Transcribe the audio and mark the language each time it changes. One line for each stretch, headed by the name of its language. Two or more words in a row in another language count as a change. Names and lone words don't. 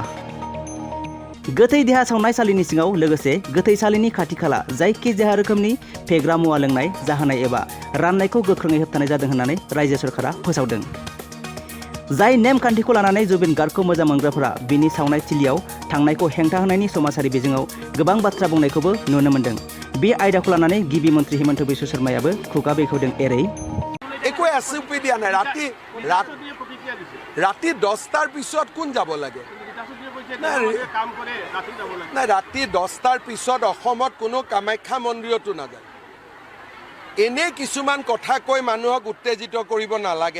Bodo: गोथै देहा सावनायसालिनि सिङाव लोगोसे गोथैसालिनि खाथि खाला जायखिजाया रोखोमनि फेग्रा मुवा लोंनाय, जाहोनाय एबा राननायखौ गोख्रोङै होबथानाय जादों होननानै रायजो सरकारा फोसावदों। जाय नेमखान्थिखौ लानानै जुबिन गार्गखौ मोजां मोनग्राफोरा बिनि सावनाय थिलियाव थांनायखौ हेंथा होनायनि समाजारि बिजोङाव गोबां बाथ्रा बुंनायखौबो नुनो मोन्दों। बे आयदाखौ लानानै गिबि मन्त्रि हिमन्त बिश्व शर्मायाबो खुगा बेखेवदों एरै।
Assamese: একো এছঅপি দিয়া নাই। ৰাতি 10টাৰ পিছত কোন যাব লাগে? নাই, ৰাতি 10টাৰ পিছত অসমত কোনো কামাখ্যা মন্দিৰতো নাযায়। এনে কিছুমান কথা কৈ মানুহক উত্তেজিত কৰিব নালাগে।